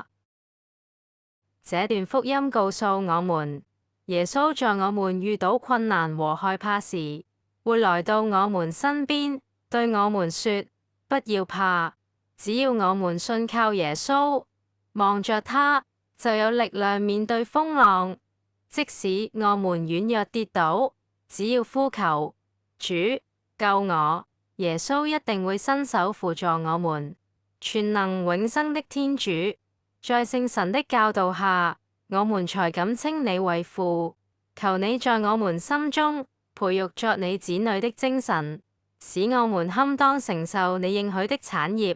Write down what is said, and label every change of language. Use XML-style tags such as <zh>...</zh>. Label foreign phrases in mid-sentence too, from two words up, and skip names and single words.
<zh>這段福音告訴我們，耶穌在我們遇到困難和害怕時，會來到我們身邊，對我們說：不要怕，只要我們信靠耶穌，望着他，就有力量面對風浪。即使我們軟弱跌倒，只要呼求主救我，耶穌一定會伸手扶助我們。全能永生的天主，在聖神的教導下，我們才敢稱你為父。求你在我們心中培育作你子女的精神，使我們堪當承受你應許的產業。</zh>